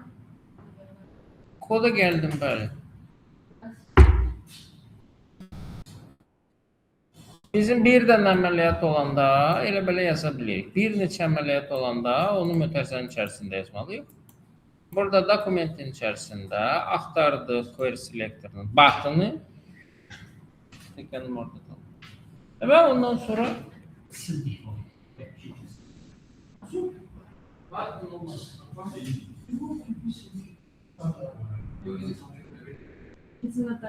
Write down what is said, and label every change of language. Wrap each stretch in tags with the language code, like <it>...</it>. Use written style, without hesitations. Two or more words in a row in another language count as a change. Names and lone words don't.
<az>Koda gəldim, bəli. Bizim bir dənə əməliyyat olanda elə belə yaza bilirik. Bir neçə əməliyyat olanda onu mötərizənin içərisində yazmalıyıq. Burada dokumentin içərisində axtardıq</az> <en>query selector'ın</en> <az>batını. Tekrar orada tam. Və ondan sonra batın olmaz. İzin atar.</az>